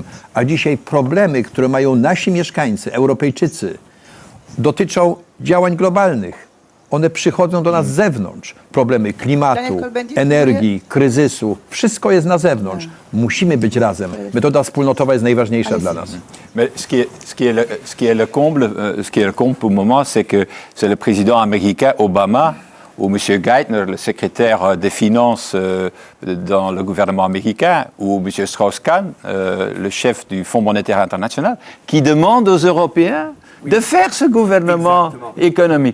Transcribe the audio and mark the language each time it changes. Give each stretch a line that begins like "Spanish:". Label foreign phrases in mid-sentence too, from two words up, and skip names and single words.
Polish: A dzisiaj problemy, które mają nasi mieszkańcy, Europejczycy, dotyczą działań globalnych. One przychodzą do nas z zewnątrz. Problemy klimatu, energii, kryzysu. Wszystko jest na zewnątrz. Musimy być razem. Metoda wspólnotowa jest najważniejsza dla nas.
French: Mais ce qui est le comble pour le moment, c'est que c'est le président américain Obama ou M. Geithner, le secrétaire des Finances dans le gouvernement américain, ou M. Strauss-Kahn, le chef du Fonds monétaire international, qui demande aux Européens de faire ce gouvernement économique.